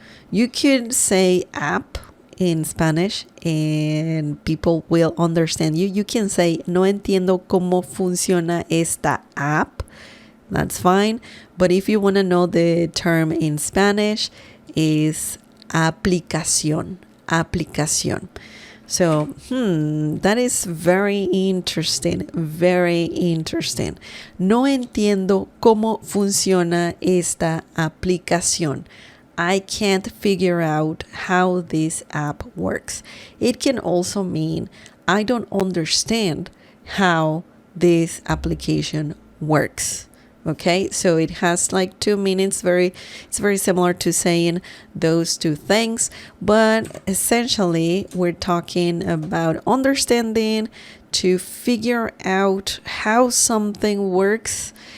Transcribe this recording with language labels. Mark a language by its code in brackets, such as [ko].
[en] You could say app in Spanish and people will understand you. You can say, no entiendo cómo funciona esta app. That's fine. But if you want to know the term in Spanish, is aplicación. Aplicación. So, that is very interesting. Very interesting. [es] No entiendo cómo funciona esta aplicación. [en] I can't figure out how this app works. It can also mean I don't understand how this application works. Okay, so it has like two meanings. It's very similar to saying those two things, but essentially we're talking about understanding, to figure out how something works.